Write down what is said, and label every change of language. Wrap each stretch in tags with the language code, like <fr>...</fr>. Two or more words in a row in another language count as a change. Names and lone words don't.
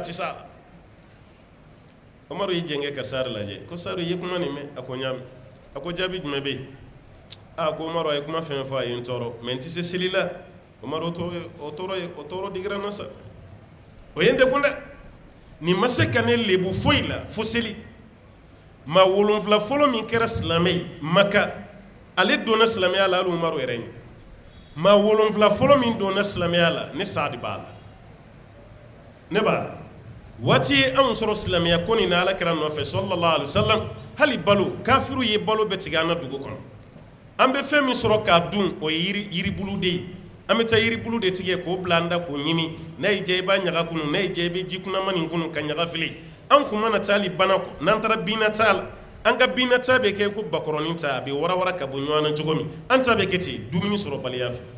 <bm>tɛ s'a la Umaru y'i jɛngɛ ka Saadu lajɛ ko Saadu i ye kuma nin mɛn a ko n y'a mɛn a ko jaabi jumɛn bɛ yen a ko Umaru a ye kuma fɛn fɔ a ye n tɔɔrɔ mais n tɛ se seli la Umaru o tɔɔrɔ digira n na sa o ye n degun dɛ nin ma se ka ne lebu foyi la fo seli maa 7 fɔlɔ min kɛra silamɛ ye Maka ale donna silamɛya la hali Umaru yɛrɛ ɲɛ maa 7 fɔlɔ min donna silamɛya la ne Saadi b'a la ne b'a la waati ye anw sɔrɔ silamɛya ko nin na Alakira nɔfɛ</bm> <ar>صلى الله عليه وسلم</ar> <bm>hali balo kafiru ye balo bɛɛ tigɛ an na dugu kɔnɔ an bɛ fɛn min sɔrɔ k'a dun o ye yiribulu de ye an bɛ taa yiribulu de tigɛ k'o bila an da k'o ɲimi n'a y'i diya i b'a ɲaga kunu n'a y'i diya i bɛ ji kunaman nin kunu ka ɲaga fili an kun mana taa hali bana kɔ n'an taara binata la an ka binata bɛ kɛ ko bakɔrɔnin ta a bɛ warawara ka bɔ ɲɔgɔn na cogo min an ta bɛ kɛ ten dumuni sɔrɔ baliya</bm>